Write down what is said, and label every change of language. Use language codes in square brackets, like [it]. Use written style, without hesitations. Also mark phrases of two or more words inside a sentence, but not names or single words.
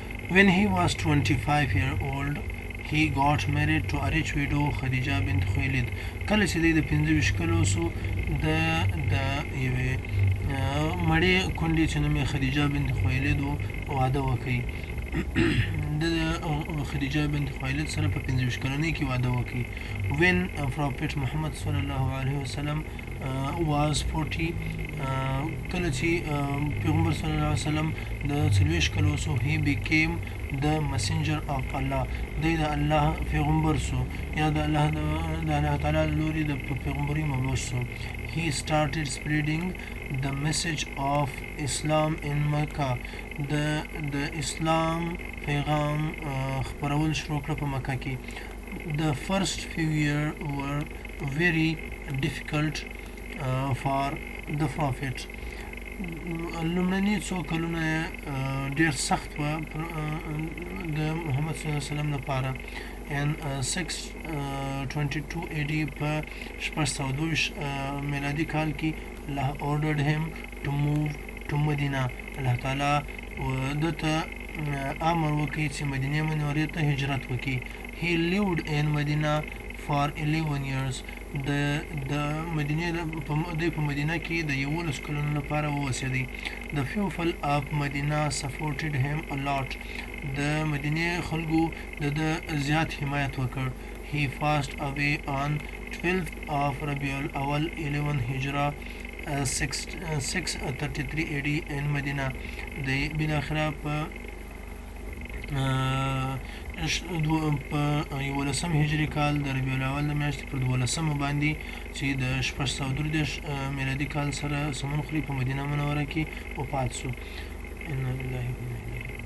[en] When he was 25 years old, he got married to a rich widow, Khadija bint Khuwailid. [ps] کله چې دی د 25 کلو شو د یوې مړې کونډې چې نوم یې خدیجه بنت خویلد و واده وکړي. د خدیجه بنت خویلد سره په 25 کلنۍ کې واده وکړي. [en] When Prophet Muhammad [ar] صلى الله عليه وسلم [en] was 40, [ps] کله چې پیغمبر [ar] صلی الله علیه وسلم [ps] د 40 کلو شو, [en] he became the messenger of Allah. [ps] دی د الله پیغمبر شو یا د الله تعالی لوري د پیغمبري مبعوث شو. [en] He started spreading the message of Islam in Mecca. [ps] د اسلام پیغام خپرول شروع کړ په مکه کې. [en] The first few years were very difficult for the Prophet. [ps] لومړني څو کلونه ډېر سخت وه د محمد [ar] صلی الله علیه وسلم [ps] لپاره. [en] In 622 AD [ps] په 622 میلادي کال کې الله [en] ordered him to move to Medina. [ps] الله تعالی دته امر وکړي چې مدینه منورې ته هجرت وکړي. [en] He lived in Medina for 11 years. [ps] د مدینه په مدینه کې د 11 کلونو لپاره اوسېدی. [en] The people of Medina supported him a lot. [ps] د مدینه خلکو د زیات حمایت وکړ. [en] He passed away on 12th of Rabiul Awal 11 Hijra 633 AD in Medina. [ps] د بالاخره په 11 هجري کال د ربیع الاول د میاشتې پر 12 باندې چې د 633 میلادي کال سره سمون خوري په مدینه منوره کې وفات شو. [ar] ان لله و انا الیه